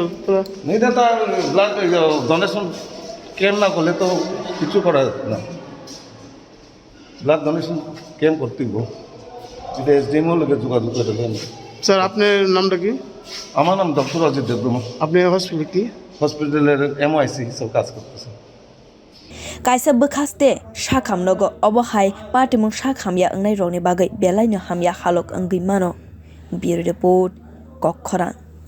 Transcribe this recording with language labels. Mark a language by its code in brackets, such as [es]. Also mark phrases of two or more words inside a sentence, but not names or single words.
[bn] এটা তো [en] blood donation camp [bn] না করলে তো কিছু করা না [en] blood donation camp [bn] করতে হইব এটা এসডিএমও লোকে যোগাযোগ করে দেন স্যার আপনার নামটা কি আমার নাম ডক্টর অজিত দেববর্মা আপনি হসপিটালে কি হসপিটালের এমওআইসি হিসেবে কাজ করতেছেন [trp] Kaisa bwkhaste hamnogo obo hai patimungno hamya wngnai rokni bagai belaino hamya halok wngwi mano. [en] Bureau report koklam.